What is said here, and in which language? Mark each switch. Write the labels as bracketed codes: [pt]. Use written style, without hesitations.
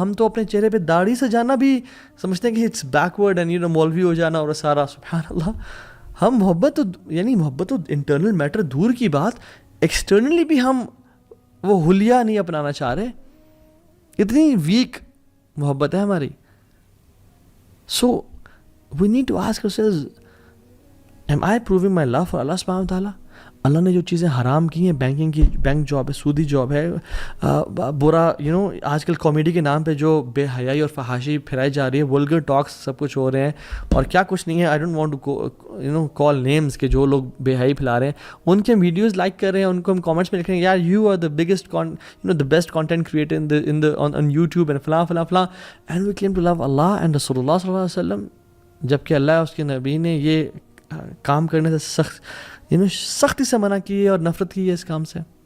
[ur] ہم تو اپنے چہرے پہ داڑھی سے جانا بھی سمجھتے ہیں کہ [en] it's backward [ur] اینڈ مولوی ہو جانا اور سارا. سبحان اللہ, ہم محبت تو انٹرنل میٹر دور کی بات, ایکسٹرنلی بھی ہم وہ حلیہ نہیں اپنانا چاہ رہے. اتنی ویک محبت ہے ہماری. [en] So we need to ask ourselves, am I proving my love for Allah subhanahu wa ta'ala? [ur] اللہ نے جو چیزیں حرام کی ہیں, بینکنگ کی بینک جاب ہے, سودی جاب ہے, برا آج کل کامیڈی کے نام پہ جو بے حیائی اور فحاشی پھیلائی جا رہی ہے, ولگر ٹاکس سب کچھ ہو رہے ہیں اور کیا کچھ نہیں ہے. [en] I don't want to call names [ur] کہ جو لوگ بے حیائی پھیلا رہے ہیں ان کے ویڈیوز لائک کر رہے ہیں, ان کو ہم کامنٹس میں لکھ رہے ہیں یار [en] you are the biggest the best content creator in YouTube [ur] and فلاں فلاں فلاں, [en] and we claim to love Allah and رسول اللہ [ur] صلی اللہ علیہ وسلم, جبکہ اللہ اس کے نبی نے یہ کام کرنے سے سختی سے منع کی ہے اور نفرت کی ہے اس کام سے.